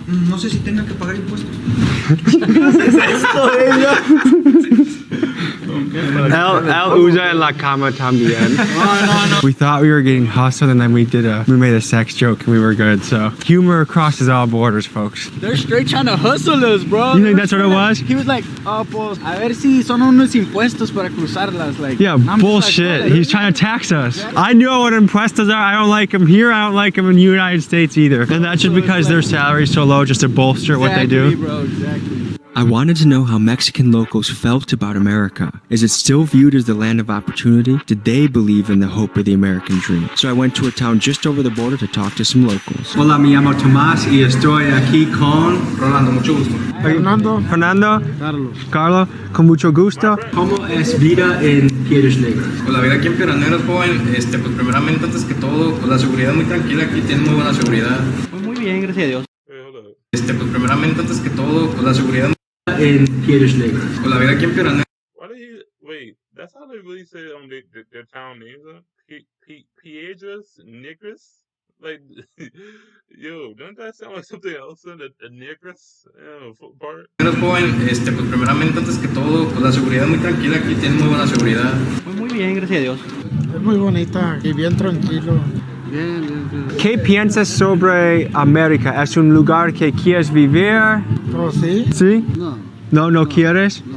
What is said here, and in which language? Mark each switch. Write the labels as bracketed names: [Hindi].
[Spanish] No sé si tenga que pagar impuestos. El usa en la cama también. [English] We thought we were getting hustled and then we made a sex joke and we were good. So humor crosses all borders, folks. They're straight trying to hustle us, bro. You think that's what it was? He was like, oh, [Spanish] pues, a ver si son unos impuestos para cruzarlas. [English] Like, Yeah, bullshit. Like, He's trying to tax us. I know what impuestos are. I don't like them here. I don't like them in the United States either. And that's just because their salary's so low just to bolster what they do. Exactly, bro, exactly. I wanted to know how Mexican locals felt about America. Is it still viewed as the land of opportunity? Did they believe in the hope of the American dream? So I went to a town just over the border to talk to some locals. [Spanish] Hola, me llamo Tomás y estoy aquí con Rolando, mucho gusto. Fernando, Carlos, con mucho gusto. ¿Cómo es vida en Piedras Negras? Pues la vida aquí en Piedras Negras, joven, pues primeramente, antes que todo, pues la seguridad muy tranquila, aquí tienen muy buena seguridad. Pues muy bien, gracias a Dios. [English] Hey, hold up. Pues primeramente, antes que todo, pues la seguridad en Piedras Negras. pues la vida aquí en Piedras Negras. Why did he wait? That's how they really say their town names are? Piedras Negras? Like, yo, doesn't that sound like something else than a Negras part? [Spanish] Joven, pues primeramente, antes que todo, pues la seguridad muy tranquila, aquí tienen muy buena seguridad. Pues muy bien, gracias a Dios. Es muy bonita y bien tranquilo. ¿Qué piensas sobre América? ¿Es un lugar que quieres vivir? ¿Oh, sí? ¿Sí? No quieres?